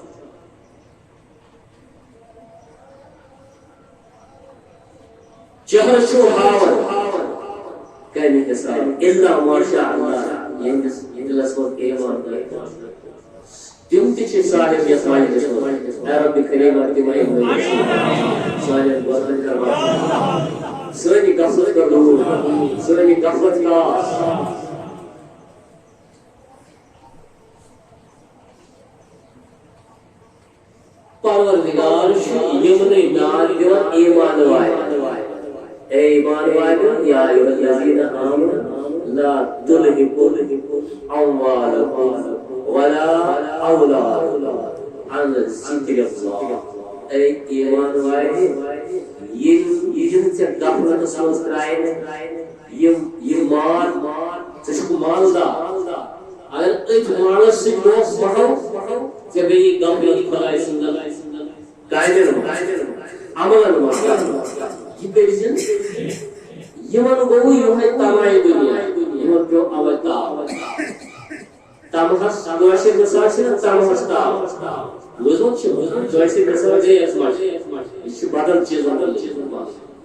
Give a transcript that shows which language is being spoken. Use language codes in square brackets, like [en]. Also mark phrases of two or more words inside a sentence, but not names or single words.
[ks] چہرٕ چھُ ہاوان کَمہِ حساب [ar] اِلا ماشاء اللہ [ks] ییٚمِس دِلس منٛز ایمان تم تہِ چھِ صاحب یتھ مجلس منٛز اے رب کریم تِمے سانٮ۪ن گۄڈن کر سٲنۍ غفلت کر دوٗر سٲنۍ غفلت کاس پروردگار چھُ یِمنٕے نار دِوان ایمان والٮ۪ن اے ایمان والٮ۪ن [ar] یا ایھا الذین آمنوا لا تلہکم اموالکم ولا اولادکم عن ذکر اللہ [ks] اے ایمان والے یم ژےٚ غفلتس منٛز ترٛایہِ یم مال ژٕ چھُکھ مالدار اگر أتھۍ مالس سۭتۍ لوس بڑھو ژےٚ گٔیی غفلت خۄداے سٕنٛدٮ۪ن کامٮ۪ن منٛز عملن منٛز یہ کٔرۍزِ یمن گوٚو یِہوے تماے دُنیا یمن پیوٚو اوے تاو تمہس کٲشِر مثال چھِ نا تمہس تاو بوٗزمُت چھُ کٲشِر مثال گٔے یتھ منٛز یہِ چھُ بدل چیٖزن منٛز